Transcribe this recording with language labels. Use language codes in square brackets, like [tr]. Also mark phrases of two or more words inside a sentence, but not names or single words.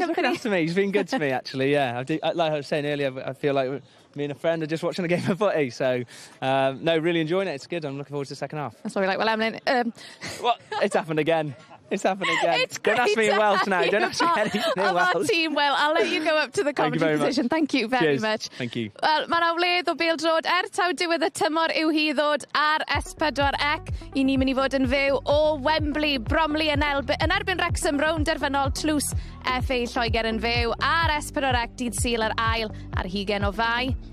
[en] Yeah, he's looking after me. He's been good to me, actually, yeah. Like I was saying earlier, I feel like me and a friend are just watching a game of footy, so no, really enjoying it. It's good. I'm looking forward to the second half. That's what we like. Well, Emily... Well, it's happened again. It's happened again. Don't ask me in Welsh now. Don't ask me anything in Welsh. Our team, well, I'll let you go up to the commentary position. Thank you very much. Thank you. [cy] Wel, mae'n awledd o Pêl-droed taw diwedd y tymor yw hi ddod ar S4C. I ni'n mynd I fod yn fyw o Wembley, Bromley yn erbyn Wrexham, rownd derfynol tlws FA Lloegr yn fyw ar S4C dydd Sul yr ail ar 20 o Fai.